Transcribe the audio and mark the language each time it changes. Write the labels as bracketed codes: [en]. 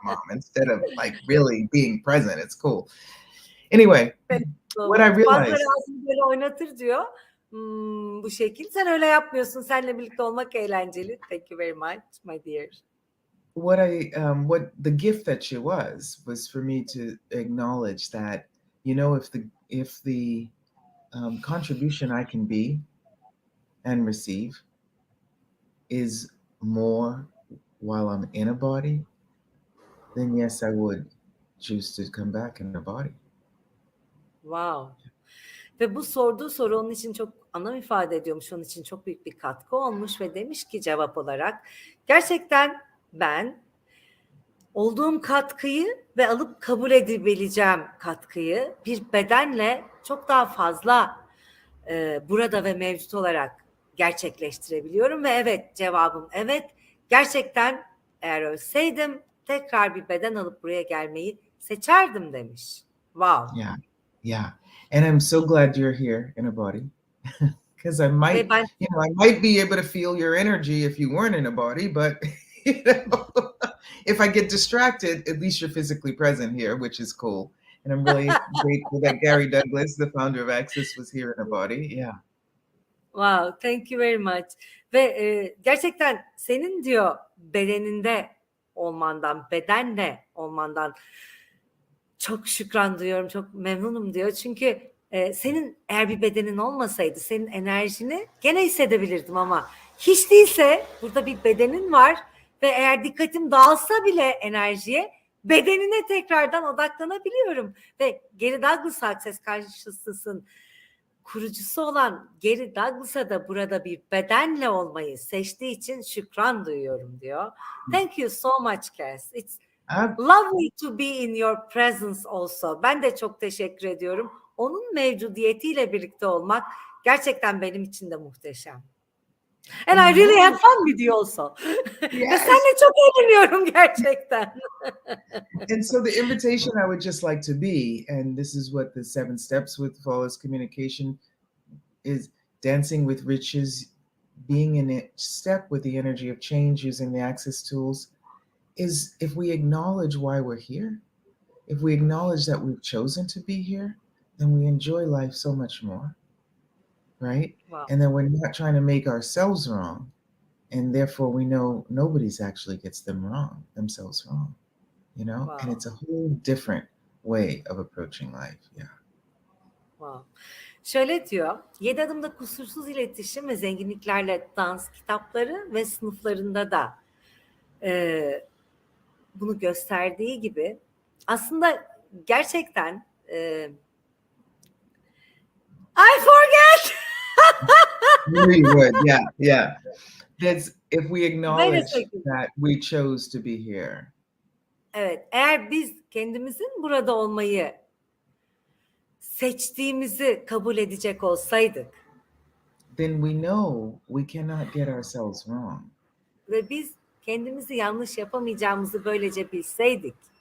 [en] Instead of like really being present. It's cool. Anyway, what I realized. [tr] Bazıları ağzını böyle oynatır diyor. Bu şekil. Sen öyle yapmıyorsun. Seninle birlikte olmak eğlenceli. [en] Thank you very much, my dear. What the gift that she was for me to acknowledge that, you know, if the contribution I can be and receive is more while I'm in a body, then yes, I would choose to come back in a body. Wow. [tr] Ve bu sorduğu soru onun için çok anlam ifade ediyormuş. Onun için çok büyük bir katkı olmuş ve demiş ki cevap olarak gerçekten ben olduğum katkıyı ve alıp kabul edebileceğim katkıyı bir bedenle çok daha fazla burada ve mevcut olarak gerçekleştirebiliyorum ve evet, cevabım evet. Gerçekten eğer ölseydim tekrar bir beden alıp buraya gelmeyi seçerdim demiş. [en] Wow. Yeah. And I'm so glad you're here in a body because I might be able to feel your energy if you weren't in a body, but you know, if I get distracted, at least you're physically present here, which is cool. And I'm really grateful that Gary Douglas, the founder of Access, was here in a body. Yeah. Wow, thank you very much. [tr] Ve gerçekten senin diyor bedeninde olmandan, bedenle olmandan çok şükran duyuyorum, çok memnunum diyor. Çünkü senin eğer bir bedenin olmasaydı senin enerjini gene hissedebilirdim ama hiç değilse burada bir bedenin var ve eğer dikkatim dağılsa bile enerjiye bedenine tekrardan odaklanabiliyorum. Ve Gary Douglas Access Consciousness'ın kurucusu olan Gary Douglas'a da burada bir bedenle olmayı seçtiği için şükran duyuyorum diyor. [en] Thank you so much, Kass. It's lovely to be in your presence also. [tr] Ben de çok teşekkür ediyorum. Onun mevcudiyetiyle birlikte olmak gerçekten benim için de muhteşem. [en] And I really have fun with you also. [tr] Ve seninle çok eğleniyorum gerçekten. [en] And so the invitation I would just like to be, and this is what the 7 steps with flawless communication is: dancing with riches, being in step with the energy of change, using the access tools, is if we acknowledge why we're here, if we acknowledge that we've chosen to be here, then we enjoy life so much more, right? Wow. And then we're not trying to make ourselves wrong, and therefore we know nobody's actually gets themselves wrong, you know? Wow. And it's a whole different way of approaching life. Yeah. Wow. [tr] Şöyle diyor, 7 adımda kusursuz iletişim ve zenginliklerle dans kitapları ve sınıflarında da bunu gösterdiği gibi aslında gerçekten [en] I forget. We would, yeah. That's if we acknowledge that we chose to be here. [tr] Evet, eğer biz kendimizin burada olmayı seçtiğimizi kabul edecek olsaydık, [en] then we know we cannot get ourselves wrong. [tr] Ve biz kendimizi yanlış yapamayacağımızı böylece bilseydik,